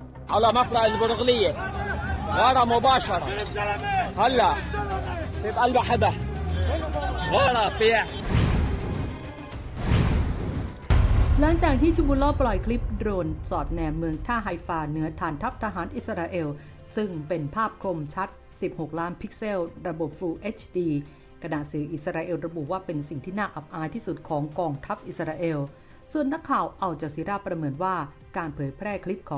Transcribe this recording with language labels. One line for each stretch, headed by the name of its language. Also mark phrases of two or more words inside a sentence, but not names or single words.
Arabic: على مفرق البرغلية غارة مباشرة هلا في قلب حدا غارة فيها
Thai: หลังจากที่ฮิซบุลลอฮ์ปล่อยคลิปโดรนสอดแนมเมืองท่าไฮฟาเหนือฐานทัพทหารอิสราเอลซึ่งเป็นภาพคมชัด 16 ล้านพิกเซล ระบบ Full HD ขณะสื่ออิส ราเอลระบุว่าเป็นสิ่งที่น่าอับอายที่สุดของกองทัพอิสราเอลส่วนนักข่าวอัลจาซีราประเมินว่าการเผยแพร่คลิปของ